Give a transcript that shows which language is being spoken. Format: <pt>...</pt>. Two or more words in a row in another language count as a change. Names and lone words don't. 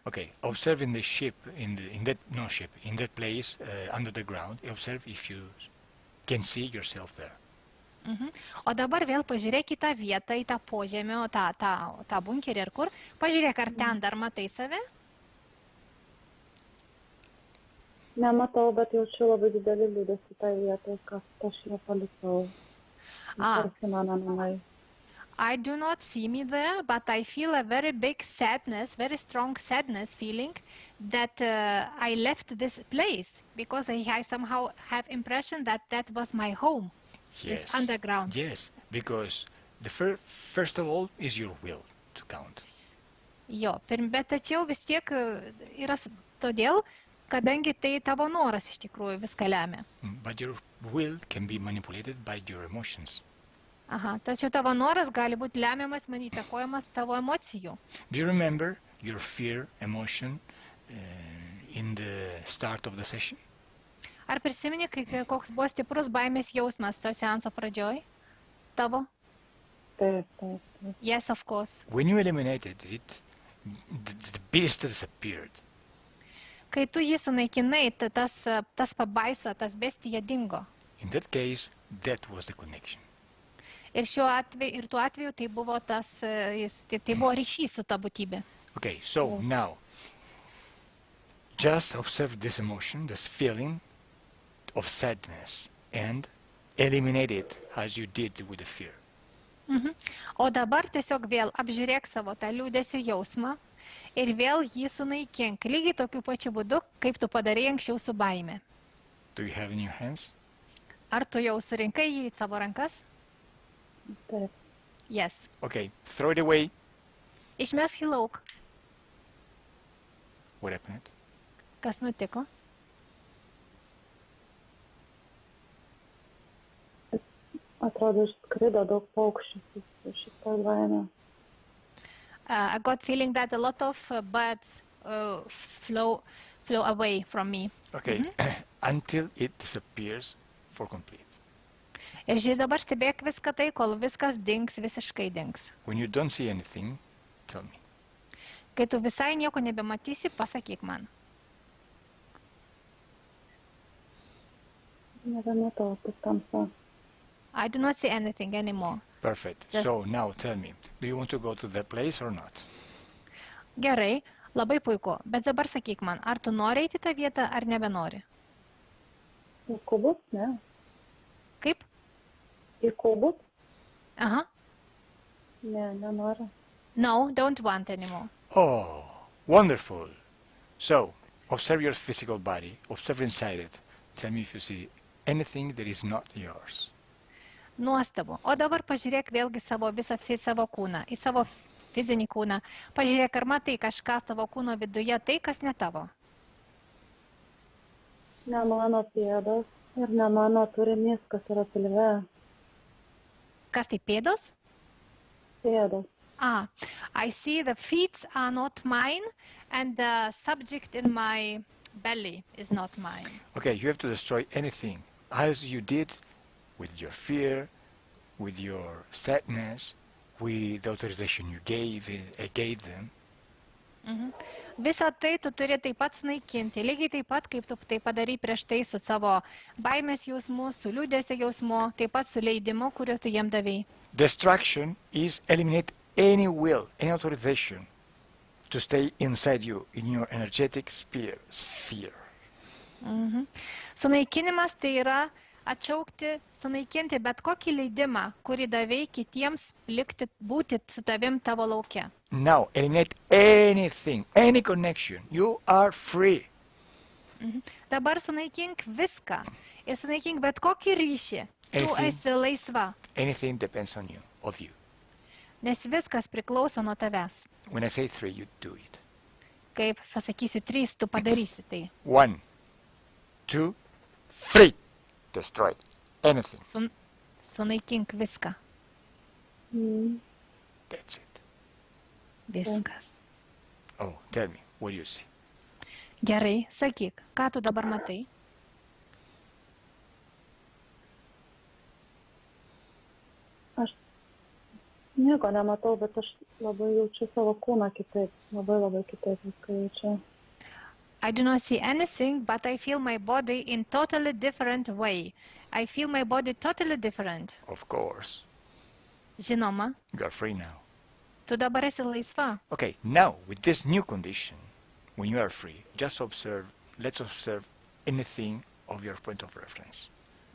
<en>Okay, observe in the ship, in that place under the ground. Observe if you can see yourself there.</en> <lt>O dabar vėl pažiūrėk į tą vietą, į tą požemio, tą bunkerį ar kur. Pažiūrėk, ar ten dar matai save? Nematau, bet jaučiu labai didelį liūdesį tą vietą, kad aš ją palikau. Tarsi mano namai.</lt> <en>I do not see me there, but I feel a very big sadness, very strong sadness feeling that I left this place because I somehow have impression that that was my home, this Yes. underground. Yes, because the first of all is your will to count.</en> <lt>Jo, bet tačiau vis tiek yra todėl, kadangi tai tavo noras iš tikrųjų viską lemia.</lt> <en>But your will can be manipulated by your emotions.</en> <lt>Aha, tačiau tavo noras gali būti lemiamas, įtakojamas tavo emocijų.</lt> <en>Do you remember your fear emotion in the start of the session?</en> <lt>Ar prisimeni, koks buvo stiprus baimės jausmas to seanso pradžioj? Tavo? Taip, taip, taip.</lt> <en>Yes, of course. When you eliminated it, the beast disappeared.</en> <lt>Kai tu jį sunaikinai, tas pabaisa, tas bestija dingo.</lt> <en>In that case, that was the connection.</en> <lt>Ir tuo atveju tai buvo tai buvo ryšys su ta būtybė.</lt> <en>Okay, so now, just observe this emotion, this feeling of sadness, and eliminate it as you did with the fear.</en> <lt>O dabar tiesiog vėl apžiūrėk savo tą liūdesio jausmą ir vėl jį sunaikink, lygiai tokiu pačiu būdu, kaip tu padarei anksčiau su baime.</lt> <en>Do you have in your hands?</en> <lt>Ar tu jau surinkai jį į savo rankas? Taip.</lt> <en>Yes. Okay, throw it away.</en> <lt>Išmesk į lauk.</lt> <en>What happened?</en> <lt>Kas nutiko? Atrodo, išskrido daug paukščių su šitą baimę.</lt> <en>I got feeling that a lot of birds flow away from me. Okay, until it disappears for complete.</en> <lt>Ir žiūrėk, dabar stebėk viską tai, kol viskas dings, visiškai dings.</lt> <en>When you don't see anything, tell me.</en> <lt>Kai tu visai nieko nebematysi, pasakyk man. Nebematau, tik tamsa.</lt> <en>I do not see anything anymore. Perfect. Just- So now tell me, do you want to go to that place or not?</en> <lt>Gerai, labai puiku, bet dabar sakyk man, ar tu nori eiti tą vietą, ar nebenori? Į kubus, ne? Kaip? Į kubus? Aha. Ne, nenoriu.</lt> <en>No, don't want anymore. Oh, wonderful. So, observe your physical body, observe inside it. Tell me if you see anything that is not yours.</en> <lt>Nuostabu. O dabar pažiūrėk vėlgi savo kūną, į savo fizinį kūną. Pažiūrėk, ar matai kažką savo kūno viduje, tai kas ne tavo. Ne mano pėdos ir ne mano turinys, kas yra pilve. Kas tai pėdos? Pėdos.</lt> <en>I see the feet are not mine and the subject in my belly is not mine. Okay, you have to destroy anything, as you did with your fear, with your sadness, with the authorization you gave them.</en> <lt>Visą tai tu turi taip pat sunaikinti, lygiai taip pat, kaip tu tai padarai prieš tai su savo baimės jausmu, su liūdesio jausmu, taip pat su leidimu, kuriuo tu jiem davei.</lt> <en>Destruction is eliminate any will, any authorization to stay inside you, in your energetic sphere.</en> <lt>Sunaikinimas tai yra atšaukti, sunaikinti bet kokį leidimą, kurį davei kitiems būti su tavim tavo lauke.</lt> <en>Now, eliminate anything, any connection. You are free.</en> <lt>Dabar sunaikink viską ir sunaikink bet kokį ryšį. Tu</lt> <en>Anything.</en> <lt>esi laisva,</lt> <en>Anything depends on you, of you.</en> <lt>nes viskas priklauso nuo tavęs.</lt> <en>When I say 3, you do it.</en> <lt>Kaip pasakysiu 3, tu padarysi tai.</lt> <en>1, 2, 3. Destroy anything.</en> <lt>Sunaikink viską.</lt> <en>That's it.</en> <lt>Viskas.</lt> <en>Oh, tell me, what do you see?</en> <lt>Gerai, sakyk, ką tu dabar matai? Aš nieko nematau, bet aš labai jaučiu savo kūną kitaip. Labai kitaip viską jaučiu.</lt> <en>I do not see anything, but I feel my body in totally different way. I feel my body totally different. Of course.</en> <lt>Žinoma,</lt> <en>You are free now.</en> <lt>tu dabar esi laisva.</lt> <en>Okay, now, with this new condition, when you are free, just observe, let's observe anything of your point of reference.</en>